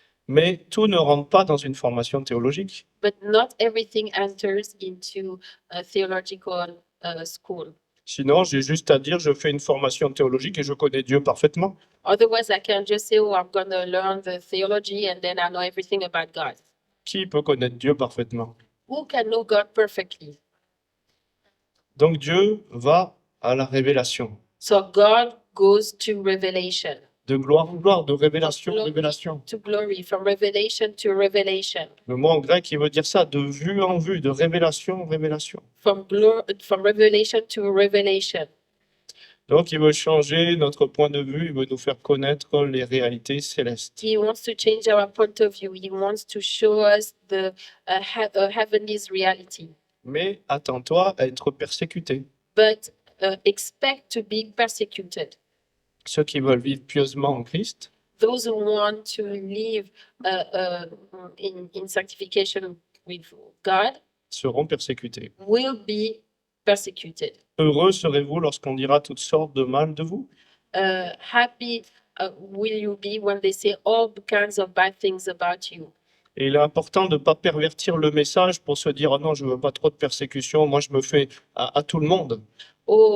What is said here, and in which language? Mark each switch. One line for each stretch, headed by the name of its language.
French: Mais tout ne rentre pas dans une formation théologique.
English: but not everything enters into a theological school.
French: Sinon, j'ai juste à dire, je fais une formation théologique et je connais Dieu parfaitement.
English: Otherwise, I can just say, oh, I'm going to learn the theology and then I know everything about God.
French: Qui peut connaître Dieu parfaitement?
English: Who can know God perfectly?
French: Donc Dieu va à la révélation.
English: So God goes to revelation,
French: De gloire en gloire, de révélation en révélation.
English: to glory, from revelation to revelation,
French: Le mot en grec, il veut dire ça, de vue en vue, de révélation en révélation.
English: from revelation to revelation.
French: Donc il veut changer notre point de vue, il veut nous faire connaître les réalités célestes.
English: He wants to change our point of view. He wants to show us the heavenly reality.
French: Mais attends-toi à être persécuté.
English: But expect to be persecuted.
French: Ceux qui veulent vivre pieusement en Christ,
English: Those who want to live in sanctification with God
French: seront persécutés.
English: will be persecuted.
French: Heureux serez-vous lorsqu'on dira toutes sortes de mal de vous.
English: Happy will you be when they say all kinds of bad things about you.
French: Et il est important de ne pas pervertir le message pour se dire « Oh non, je ne veux pas trop de persécution, moi je me fais à tout le monde ».